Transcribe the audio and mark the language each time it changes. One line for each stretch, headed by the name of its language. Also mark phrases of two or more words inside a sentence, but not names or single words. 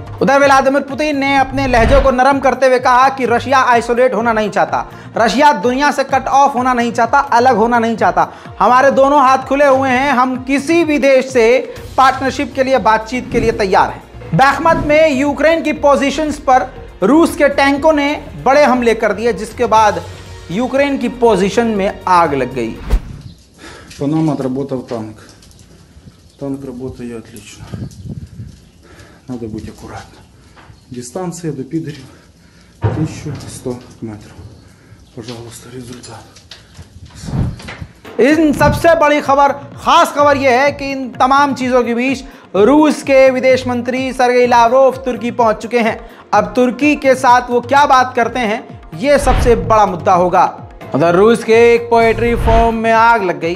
Hindi: उधर व्लादिमीर पुतिन ने अपने लहजे को नरम करते हुए कहा कि रशिया आइसोलेट होना नहीं चाहता, रशिया दुनिया से
English: cut off
Hindi: होना नहीं चाहता, अलग होना नहीं चाहता। हमारे दोनों हाथ खुले हुए हैं, हम किसी भी देश से पार्टनरशिप के लिए, बातचीत के लिए तैयार हैं। बैखमत में यूक्रेन की पोजीशंस पर रूस के टैंकों ने बड़े हमले कर दिए, जिसके बाद यूक्रेन की पोजीशन में आग लग गई।
Russian: По нам отработал танк. Танк работает отлично. Надо быть аккуратным. Дистанция до Пидорів 1100 метров. Пожалуйста, результат.
Hindi: इन सबसे बड़ी खबर, खास खबर यह है कि इन तमाम चीज़ों के बीच रूस के विदेश मंत्री सर्गेई लावरोव तुर्की पहुंच चुके हैं। अब तुर्की के साथ वो क्या बात करते हैं, ये सबसे बड़ा मुद्दा होगा। उधर रूस के एक
English: poetry form
Hindi: में आग लग गई।